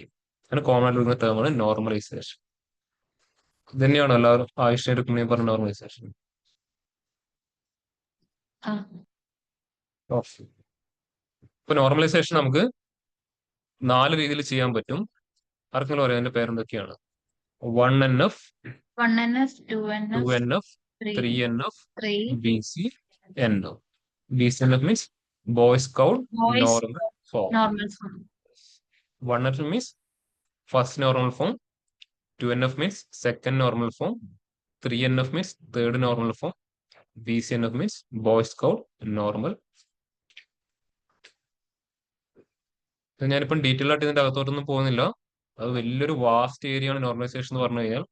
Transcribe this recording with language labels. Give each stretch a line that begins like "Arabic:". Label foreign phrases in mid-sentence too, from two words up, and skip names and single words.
Malayalam: അങ്ങനെ കോമൺ ആയിട്ട് വിളിക്കുന്ന ടേമാണ് നോർമലൈസേഷൻ. ഇത് തന്നെയാണ് എല്ലാവരും ആയുഷിന്റെ കുഞ്ഞു പറഞ്ഞ നോർമലൈസേഷൻ. ഇപ്പൊ നോർമലൈസേഷൻ നമുക്ക് 4 രീതിയിൽ ചെയ്യാൻ പറ്റും. ആർക്കെങ്കിലും പറയാം അതിന്റെ പേരെന്തൊക്കെയാണ്? 1NF, 1NF, 2NF, 2NF, 3NF, 3,
English: BC, NF. BCNF means Boy Scout Boy Normal Form. normal form. 1NF means first normal form, 2NF means second normal form, 3NF means third normal form, BCNF means boy scout normal.
Malayalam: ഞാനിപ്പം ഡീറ്റെയിൽ ആയിട്ട് ഇതിന്റെ അകത്തോട്ടൊന്നും പോകുന്നില്ല. അത് വലിയൊരു
English: vast area
Malayalam: ആണ് നോർമലൈസേഷൻ എന്ന് പറഞ്ഞു കഴിഞ്ഞാൽ.